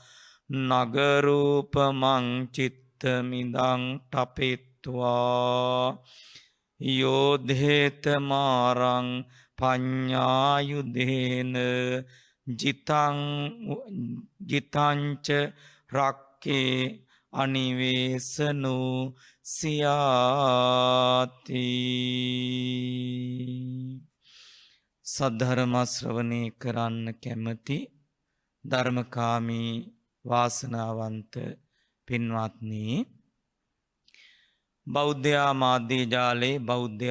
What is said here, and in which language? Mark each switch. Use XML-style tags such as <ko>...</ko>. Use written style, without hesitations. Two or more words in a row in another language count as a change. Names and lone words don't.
<pi>නගරූපමං චිත්තමිදං ඨපෙත්වා යෝධේත මාරං පඤ්ඤායුධේන ජිතංච රක්කේ අනිවේසනු සියාති.</pi> <si>සද්ධර්ම ශ්‍රවණය කරන්න කැමති ධර්මකාමී වාසනාවන්ත පින්වත්නි, බෞද්ධ මාධ්‍ය ජාලේ බෞද්ධ</si>